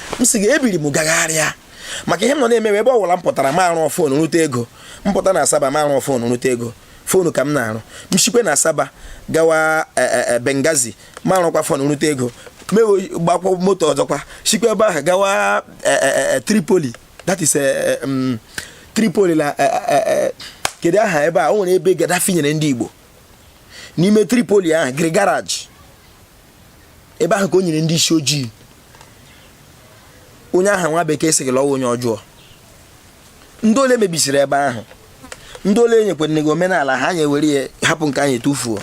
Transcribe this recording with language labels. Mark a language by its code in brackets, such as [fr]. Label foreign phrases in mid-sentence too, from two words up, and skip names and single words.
[ig] M sị gị, ebiri m gagharịa. Maka ihe m nọ na-eme, ebe ọ bụla m pụtara, m arụ fon rute ego. M pụta na Asaba, m arụ fon rute ego. Fon ka m na-arụ. M shikwe na Asaba, gawa, e, e, e, Benghazi, m arụkwa fon rute ego. Mewe, gbakwa moto ọzọkwa. Shikwe ebe ahụ, gawa, e, e, e, e, Tripoli. [en] That is, [ig] e, e, um, Tripoli la, e, e, e, kedu aha ebe a? O nwere ebe Gaddafi nyere ndị Igbo. N'ime Tripoli ahụ, Giri Garage. Ebe ahụ ka o nyere ndị isi ojii. Onye ahụ nwa bekee sị gị lọwa onye ọjọọ. Ndị ole mebisiri ebe ahụ? Ndị ole nyekwere gị omenala ha, anyị ewere ya hapụ nke anyị etufuo.